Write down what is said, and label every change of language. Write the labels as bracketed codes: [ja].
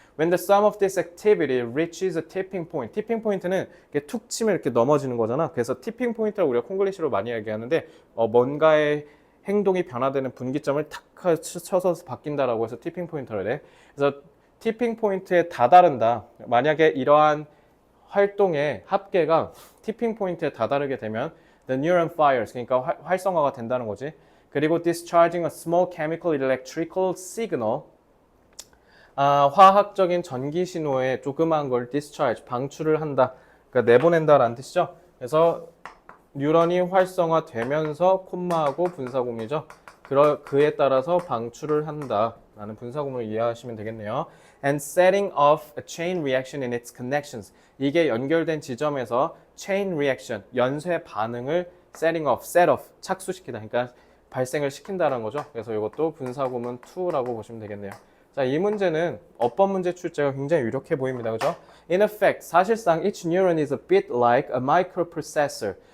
[en] When the sum of this activity reaches a tipping point. [ko] 티핑 포인트는 이렇게 툭 치면 이렇게 넘어지는 거잖아. 그래서 티핑 포인트라고 우리가 콩글리시로 많이 얘기하는데, 뭔가의 행동이 변화되는 분기점을 탁 쳐서 바뀐다라고 해서 티핑 포인트를 해. 그래서 티핑 포인트에 다다른다. 만약에 이러한 활동의 합계가 티핑 포인트에 다다르게 되면 [en] the neuron fires, [ko] 그러니까 활성화가 된다는 거지. 그리고 [en] discharging a small chemical electrical signal, [ko] 화학적인 전기 신호에 조그마한 걸 discharge, 방출을 한다. 그러니까 내보낸다라는 뜻이죠. 그래서 뉴런이 활성화되면서 콤마하고 분사구문이죠. 그에 따라서 방출을 한다라는 분사구문을 이해하시면 되겠네요. [en] And setting off a chain reaction in its connections. [ko] 이게 연결된 지점에서 chain reaction, 연쇄 반응을 set off, 착수시키다. 그러니까 발생을 시킨다는 거죠. 그래서 이것도 분사구문 to라고 보시면 되겠네요. 자, 이 문제는 어법 문제 출제가 굉장히 유력해 보입니다. 그죠? [en] In effect, 사실상 each neuron is a bit like a microprocessor.